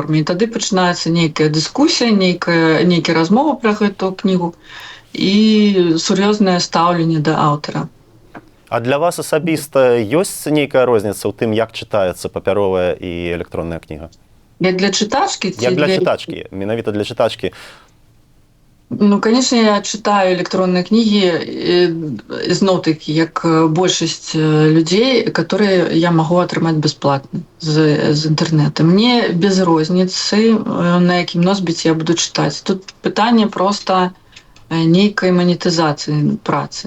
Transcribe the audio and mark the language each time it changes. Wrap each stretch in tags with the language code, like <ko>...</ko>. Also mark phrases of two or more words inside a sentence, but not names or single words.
<be>І тады пачынаецца нейкая дыскусія, нейкія размовы пра гэтую кнігу і сур'ёзнае стаўленне да аўтара. А для вас асабіста ёсць нейкая розніца ў тым, як чытаецца папяровая і электронная кніга? Як для чытачкі? Як для чытачкі, менавіта для чытачкі. Ну,</be> <ru>конечно, я читаю электронные книги,</ru> <be>зноў-таки, як большасць людзей,</be> <ru>которые я могу</ru> <be>атрымаць бесплатно з интернета. Мне без розніцы, на якім носьбіце я буду чытаць. Тут пытанне просто нейкай манетызацыі працы.</be>